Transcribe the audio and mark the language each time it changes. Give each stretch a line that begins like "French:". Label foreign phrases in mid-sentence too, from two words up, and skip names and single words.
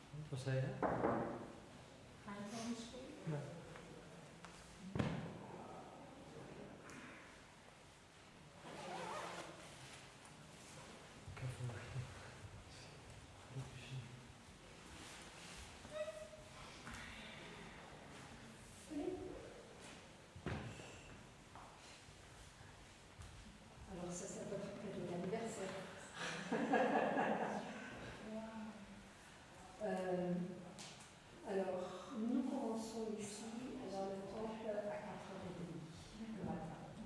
Dutch: Wat zei je? Ga je gewoon spelen? Ja. Ik heb verwacht.
French: Alors ça peut être cadeau d'anniversaire. Alors, nous commençons ici dans le temple à 4h30 le matin.